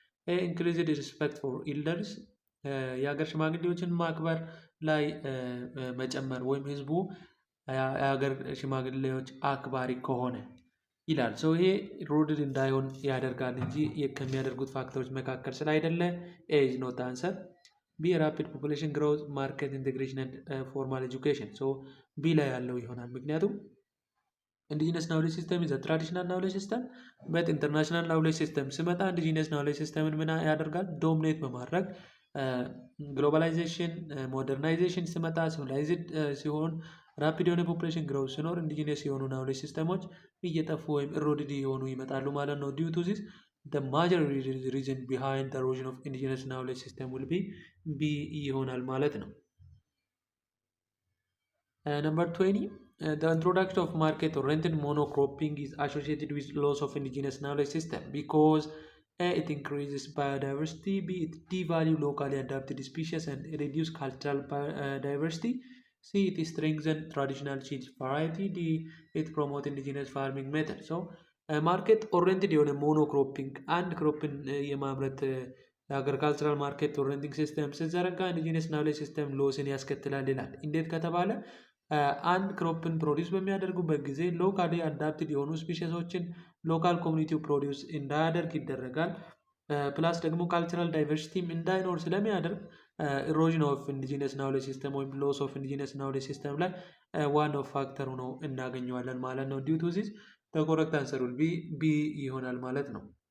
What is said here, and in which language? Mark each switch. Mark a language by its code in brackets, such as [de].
[am] ኤ ኢንክሪዝድ ሪስፔክት ፎር ኢልደርስ፣ የሀገር ሽማግሌዎችን ማክበር ላይ መጨመር ወይም ህዝቡ የሀገር ሽማግሌዎች አክባሪ ከሆነ ይላል። ሰው ይሄ ኢሮድድ እንዳይሆን ያደርጋል እንጂ ከሚያደርጉት ፋክተሮች መካከል ስላይደለ [en] ኤ ኢዝ ኖት አንሰር። [am] ቢ ራፒድ ፖፑሌሽን ግሮዝ፣ ማርኬት ኢንቴግሬሽን ኤንድ ፎርማል ኤጁኬሽን። ሶ ቢ ላይ ያለው ይሆናል። ምክንያቱም [en] ኢንዲጂነስ ናውሌጅ ሲስተም ኢዝ ትራዲሽናል ናውሌጅ ሲስተም በት [am] ኢንተርናሽናል ናውሌጅ ሲስተም ሲመጣ ኢንዲጂነስ ናውሌጅ ሲስተምን ምን ያደርጋል? ዶሚኔት በማድረግ ግሎባላይዜሽን ሞደርናይዜሽን ሲመጣ ሲቪላይዝድ ሲሆን ራፒድ የሆነ ፖፑሌሽን ግሮዝ ሲኖር ኢንዲጂነስ የሆኑ ናውሌጅ ሲስተሞች እየጠፉ ወይም ኢሮድድ የሆኑ ይመጣሉ ማለት ነው። ዲዩ ቱ ዚስ [en] the major reason behind the erosion of indigenous knowledge system will be B [am] ይሆናል ማለት ነው። [en] Number 20, the introduction of market-oriented monocropping is associated with loss of indigenous knowledge system because A, it increases biodiversity, B, it devalues locally adapted species and reduces cultural diversity, C, it strengthens traditional seed variety, D, it promotes indigenous farming method. [am] So ማርኬት ኦሪየንትድ የሆነ ሞኖክሮፒንግ አንድ ክሮፕን የማምረት የአግሪካልቸራል ማርኬት ኦሪየንቲንግ ሲስተም ሲዘረጋ ኢንዲጂነስ ናውሌጅ ሲስተም ሎስን ያስከትላል ይላል። እንዴት ከተባለ አንድ ክሮፕን ፕሮዲውስ በሚያደርጉበት ጊዜ ሎካሊ አዳፕትድ የሆኑ ስፒሽሶችን ሎካል ኮሚኒቲው ፕሮዲውስ እንዳያደርግ ይደረጋል። ፕላስ ደግሞ ካልቸራል ዳይቨርሲቲም እንዳይኖር ስለሚያደርግ ኢሮዥን ኦፍ ኢንዲጂነስ ናውሌጅ ሲስተም ወይም ሎስ ኦፍ ኢንዲጂነስ ናውሌጅ ሲስተም ላይ ዋናው ፋክተር ሆኖ እናገኘዋለን ማለት ነው። ዲዩ ቱ ዚስ [en] the correct answer will be B [am] ይሆናል ማለት ነው።